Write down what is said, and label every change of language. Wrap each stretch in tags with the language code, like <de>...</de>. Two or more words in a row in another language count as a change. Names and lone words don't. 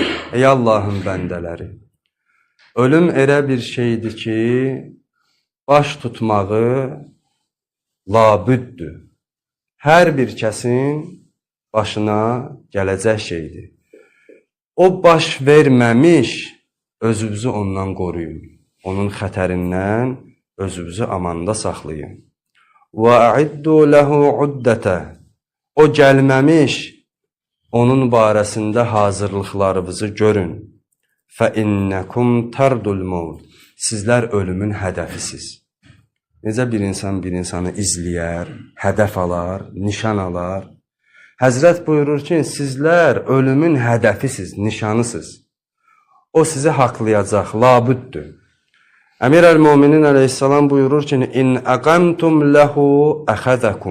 <az>Ey Allahın bəndələri, ölüm elə bir şeydir ki, baş tutmağı labüddür. Hər bir kəsin başına gələcək şeydir. O baş verməmiş, özünüzü ondan qoruyun. Onun xətərindən özünüzü amanda saxlayın.</az> <ar>وَأَعِدُّ لَهُ عُدَّةً.</ar> <az>O gəlməmiş, onun barəsində hazırlıqlarınızı görün.</az> <ar>فَإِنَّكُمْ تَرْدُ الْمَوْتِ.</ar> <az>Sizlər ölümün hədəfisiz. Necə bir insan bir insanı izləyər, hədəf alar, nişan alar. Həzrət buyurur ki, sizlər ölümün hədəfisiz, nişanısız. O sizi haqlayacaq, labüddür. Əmir əl-Müminin əleyhissalam buyurur ki,</az> <ar>إن أقمتم له أخذكم.</ar>